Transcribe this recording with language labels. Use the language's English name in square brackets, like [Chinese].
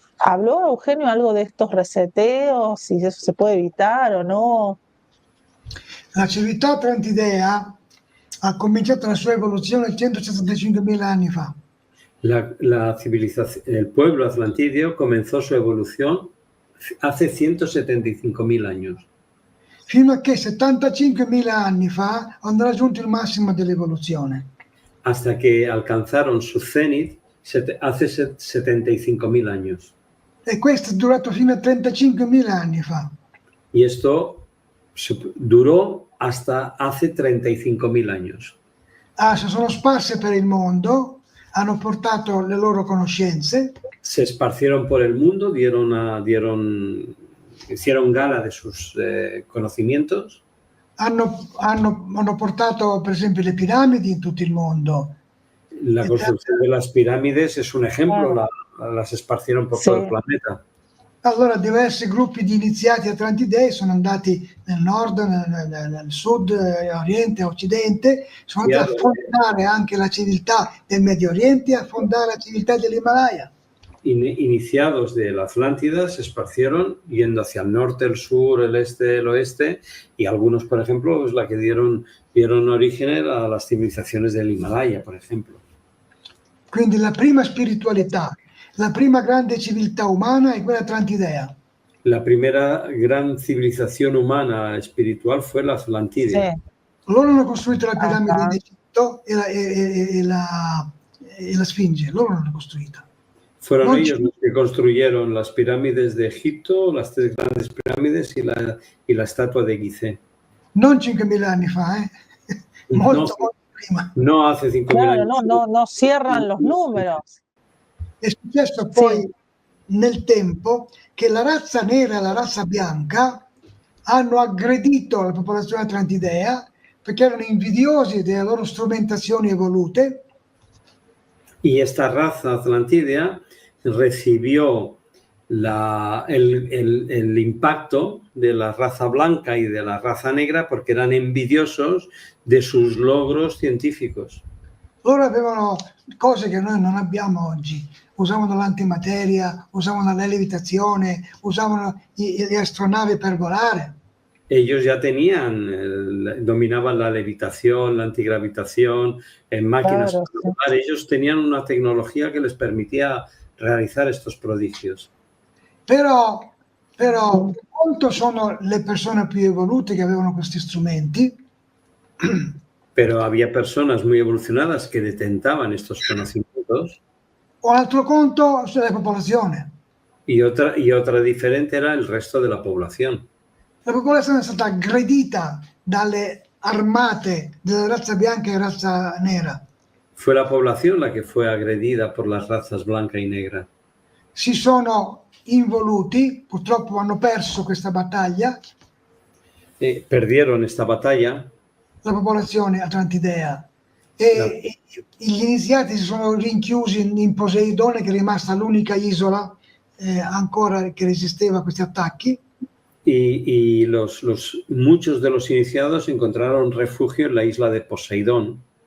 [Spanish] ¿Habló Eugenio algo de estos reseteos, si eso se puede evitar o no? [Italian] La civiltà atlantidea ha cominciato la sua evoluzione 165.000 anni fa. [Spanish] La civilización, el pueblo atlantidio comenzó su evolución hace 175.000 años. [Italian] Fino a che 75.000 anni fa hanno raggiunto il massimo dell'evoluzione. [Spanish] Hasta que alcanzaron su cenit hace 75.000 años. [Italian] E questo è durato fino a 35.000 anni fa. [Spanish] Y esto duró hasta hace 35.000 años. [Italian] Si sono sparse per il mondo, hanno portato le loro conoscenze, [Spanish] Se esparcieron por el mundo, hicieron gala de sus conocimientos. [Italian] hanno portato per esempio le piramidi in tutto il mondo. [Spanish] La construcción de las pirámides es un ejemplo, las esparcieron por todo el planeta. [Italian] Allora diversi gruppi di iniziati atlantidei sono andati nel nord, nel sud, oriente, occidente, sono andati a fondare anche la civiltà del Medio Oriente e a fondare la civiltà dell'Himalaya. [Spanish] Iniciados de la Atlántida se esparcieron yendo hacia el norte, el sur, el este, el oeste, y algunos, por ejemplo, es la que dieron origen a las civilizaciones del Himalaya, por ejemplo. [Italian] Quindi la prima spiritualità, la prima grande civiltà umana è quella atlantidea. [Spanish] La primera gran civilización humana espiritual fue la Atlantide. Sí. [Italian] Loro hanno costruito la piramide d'Egitto e la Sfinge, loro l'hanno costruita. [Spanish] Fueron ellos los que construyeron las pirámides de Egipto, las 3 grandes pirámides y la estatua de Gizeh. [Italian] Non 5.000 anni fa, molto prima. [Spanish] No hace 5.000 años. No cierran los números. [Italian] È successo poi nel tempo che la razza nera e la razza bianca hanno aggredito la popolazione atlantidea perché erano invidiosi delle loro strumentazioni evolute. [Spanish] Y esta raza atlantidea recibió el impacto de la raza blanca y de la raza negra porque eran envidiosos de sus logros científicos. [Italian] Loro avevano cose che noi non abbiamo oggi. Usavano l'antimateria, usavano la levitazione, usavano le astronavi per volare. [Spanish] Ellos ya dominaban la levitación, la antigravitación, en máquinas para volar. Ellos tenían una tecnología que les permitía realizar estos prodigios. [Italian] Però quanto sono le persone più evolute che avevano questi strumenti? [Spanish] Pero había personas muy evolucionadas que detentaban estos conocimientos. [Italian] Un altro conto sulla popolazione. [Spanish] Y otra diferente era el resto de la población. [Italian] La popolazione è stata aggredita dalle armate della razza bianca e razza nera. [Spanish] Fue la población la que fue agredida por las razas blanca y negra. [Italian] Si sono involuti, purtroppo hanno perso questa battaglia. [Spanish] Perdieron esta batalla. [Italian] La popolazione atlantidea. E gli iniziati si sono rinchiusi in Poseidone, che è rimasta l'unica isola ancora che resisteva a questi attacchi. [Spanish] Y muchos de los iniciados encontraron refugio en la isla de Poseidón.